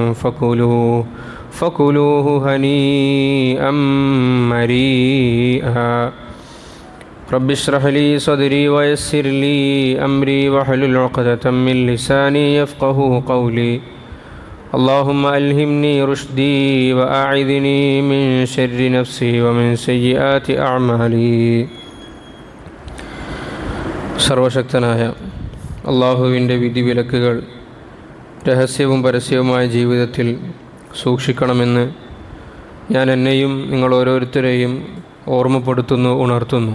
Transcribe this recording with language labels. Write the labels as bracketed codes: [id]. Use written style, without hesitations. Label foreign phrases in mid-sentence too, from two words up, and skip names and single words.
[ar] فكلوه هنيئا مريئا رب اشرح لي صدري ويسر لي أمري واحلل عقدة من لساني يفقهوا قولي اللهم ألهمني رشدي وأعذني من شر نفسي ومن سيئات أعمالي. [ml] സർവശക്തനായ അള്ളാഹുവിൻ്റെ വിധിവിലക്കുകൾ രഹസ്യവും പരസ്യവുമായ ജീവിതത്തിൽ സൂക്ഷിക്കണമെന്ന് ഞാൻ എന്നെയും നിങ്ങൾ ഓരോരുത്തരെയും ഓർമ്മപ്പെടുത്തുന്നു, ഉണർത്തുന്നു.